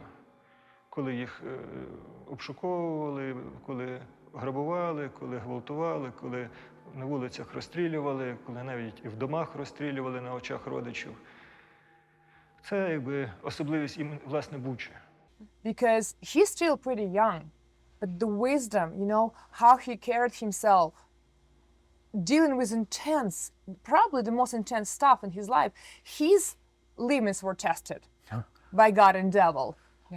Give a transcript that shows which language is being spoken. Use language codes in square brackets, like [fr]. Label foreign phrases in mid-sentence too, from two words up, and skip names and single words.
[uk] Коли їх обшуковували, коли грабували, коли гвалтували, коли на вулицях розстрілювали, коли навіть і в домах розстрілювали на очах родичів. Це якби особливість власне Бучі. [en] Because he's still pretty young, but the wisdom, you know, how he carried himself, dealing with intense, probably the most intense stuff in his life, his limits were tested by God and devil. Yeah.